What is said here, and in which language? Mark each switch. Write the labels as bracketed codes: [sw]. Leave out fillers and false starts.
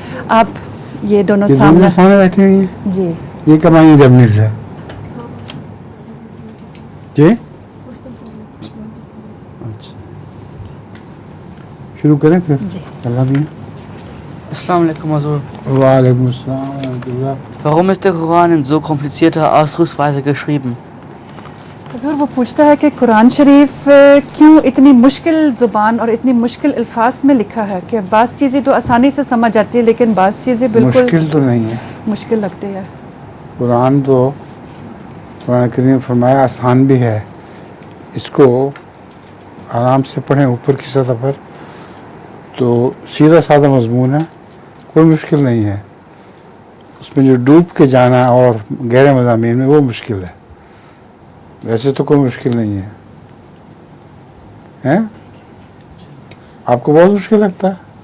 [ur] آپ یہ دونوں سامنے سامنے بیٹھے ہوئی ہیں جی یہ کب آئی ہیں جرمنی سے جی اچھا شروع کریں پھر جی اللہ دیں Assalamu alaikum, Hazur. وعلیکم السلام ورحمۃ اللہ. [de] Warum ist der Koran in so komplizierter Ausdrucksweise geschrieben? [ur] حضور وہ پوچھتا ہے کہ قرآن شریف کیوں اتنی مشکل زبان اور اتنی مشکل الفاظ میں لکھا ہے کہ بعض چیزیں تو آسانی سے سمجھ آتی ہے لیکن بعض چیزیں بالکل مشکل تو نہیں ہے مشکل لگتی ہے. قرآن تو قرآن کریم فرمایا آسان بھی ہے اس کو آرام سے پڑھیں اوپر کی سطح پر تو سیدھا سادہ مضمون ہے کوئی مشکل نہیں ہے اس میں جو ڈوب کے جانا اور گہرے مضامین میں وہ مشکل ہے ویسے تو کوئی مشکل نہیں ہے آپ کو بہت مشکل لگتا ہے